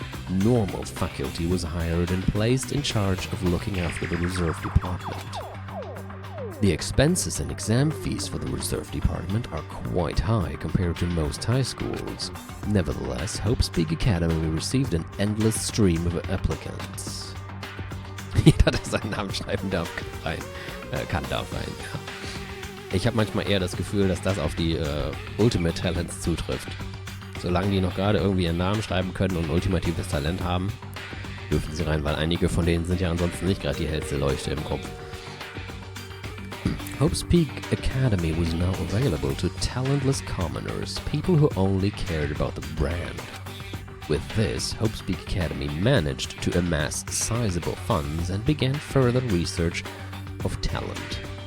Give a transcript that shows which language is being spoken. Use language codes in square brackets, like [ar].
[en] Normal faculty was hired and placed in charge of looking after the Reserve Department. The expenses and exam fees for the Reserve Department are quite high compared to most high schools. Nevertheless, Hopespeak Academy received an endless stream of applicants. [de] Jeder, der seinen Namen schreiben darf, kann rein. Ja. Ich habe manchmal eher das Gefühl, dass das auf die Ultimate Talents zutrifft. Solange die noch gerade irgendwie ihren Namen schreiben können und ultimatives Talent haben, dürfen sie rein, weil einige von denen sind ja ansonsten nicht gerade die hellste Leuchte im Kopf. [en] Hopespeak Academy was now available to talentless commoners, people who only cared about the brand. With this, Hopespeak Academy managed to amass sizable funds and began further research of talent.